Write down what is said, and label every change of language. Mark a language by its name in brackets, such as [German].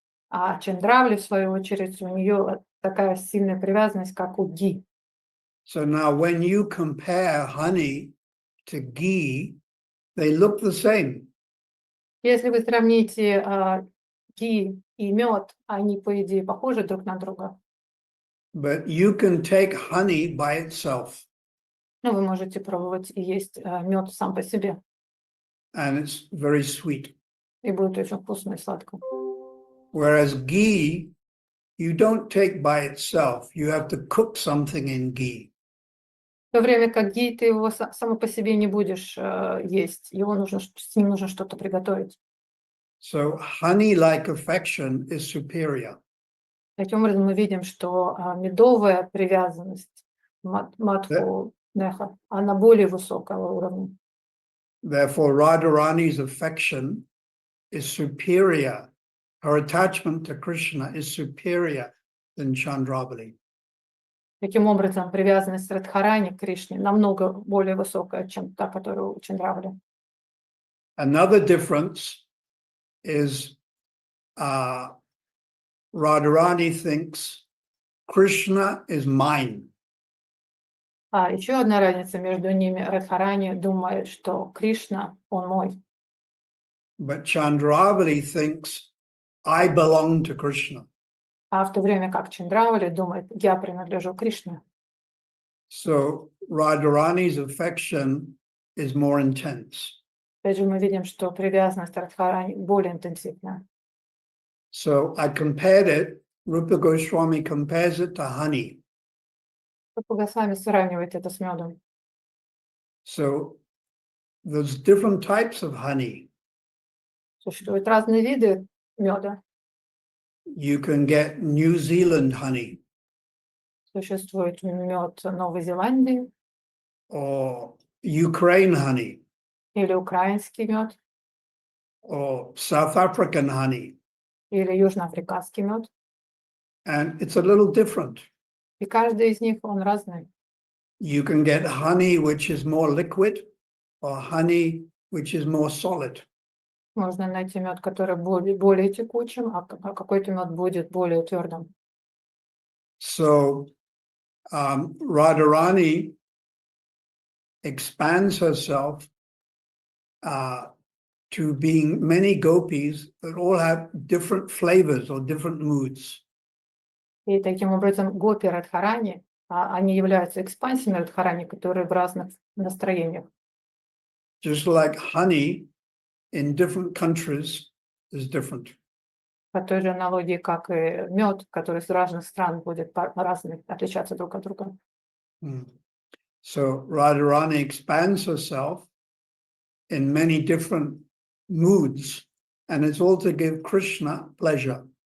[Russian] А Чандравли, в свою очередь, у нее такая сильная привязанность, как у ги. [English] So now when you compare honey to ghee, they look the same. [Russian] Если вы сравните ги и мед, они, по идее, похожи друг на друга. [English] But you can take honey by itself. [Russian] Ну, вы можете пробовать и есть мед сам по себе. [English] And it's very sweet. [Russian] И будет очень вкусно и сладко. [English] Whereas ghee, you don't take by itself. You have to cook something in ghee. [Russian] В то время как ги, ты его само по себе не будешь есть. С ним нужно что-то приготовить. [English] So honey-like affection is superior. [Russian] Таким образом, мы видим, что медовая привязанность матху неха, она более высокого уровня. [English] Therefore, Radharani's affection is superior. Her attachment to Krishna is superior than Chandravali. [Russian] Таким образом, привязанность Радхарани к Кришне намного более высокая, чем та, которая у Чандравали. [English] Another difference is Radharani thinks Krishna is mine. [Russian] А еще одна разница между ними. Радхарани думает, что Кришна, он мой. [English] But Chandravali thinks I belong to Krishna. [Russian] А в то время как Чандравали думает, я принадлежу Кришне. [English] So Radharani's affection is more intense. [Russian] Опять же, мы видим, что привязанность Радхарани более интенсивная. [English] So I compared it, Rupa Goswami compares it to honey. [Russian] Рупа Госвами сравнивает это с медом. [English] So there's different types of honey. [Russian] Существуют разные виды меда. [English] You can get New Zealand honey [Russian] Существует мед Новой Зеландии [English] or Ukraine honey [Russian] или украинский мед, [English] or South African honey. [Russian] или южноафриканский мед. [English] And it's a little different. [Russian] И каждый из них, он разный. [English] You can get honey which is more liquid or honey which is more solid. [Russian] Можно найти мед, который более текучим, а какой-то мед будет более твердым. [English] So Radharani expands herself to being many gopis that all have different flavors or different moods. [Russian] И таким образом гопи Радхарани, они являются экспансиями Радхарани, которые в разных настроениях. [English] Just like honey in different countries is different. [Russian] По той же аналогии, как и мед, который с разных стран будет по-разному отличаться друг от друга. [English] So Radharani expands herself in many different moods, and it's all to give Krishna pleasure.